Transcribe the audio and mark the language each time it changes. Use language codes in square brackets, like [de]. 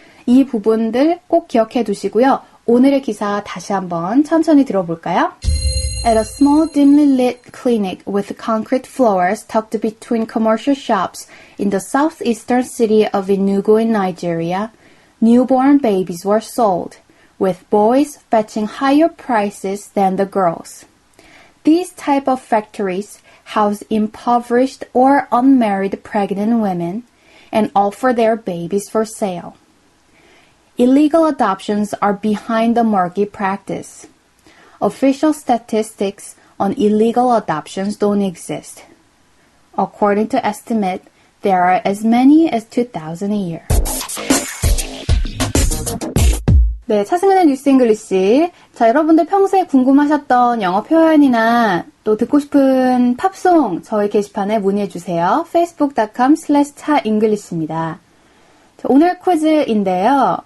[ko] 이 부분들 꼭 기억해 두시고요. 오늘의 기사 다시 한번 천천히 들어볼까요? [en] At a small dimly lit clinic with concrete floors tucked between commercial shops in the southeastern city of Enugu in Nigeria, newborn babies were sold, with boys fetching higher prices than the girls. These type of factories house impoverished or unmarried pregnant women and offer their babies for sale. Illegal adoptions are behind the murky practice. Official statistics on illegal adoptions don't exist. According to estimate, there are as many as 2,000 a year. [ko] 네, 차승은의 뉴스 잉글리시. 자, 여러분들 평소에 궁금하셨던 영어 표현이나 또 듣고 싶은 팝송 저희 게시판에 문의해주세요. facebook.com/차잉글리시입니다. 오늘 퀴즈인데요.